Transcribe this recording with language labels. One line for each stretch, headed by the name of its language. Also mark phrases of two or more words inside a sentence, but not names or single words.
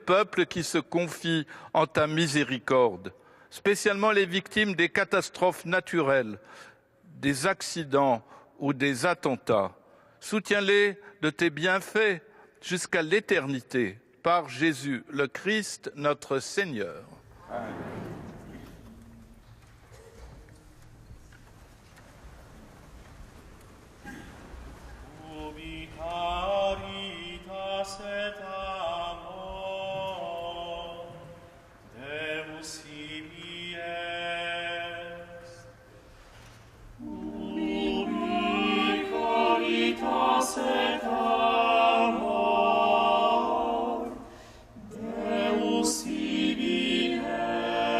French: peuple qui se confie en ta miséricorde, spécialement les victimes des catastrophes naturelles, des accidents ou des attentats. Soutiens-les de tes bienfaits jusqu'à l'éternité, par Jésus, le Christ, notre Seigneur. Amen.
Latin: et amor, Deus ibi est. Ubi caritas et amor, Deus ibi est.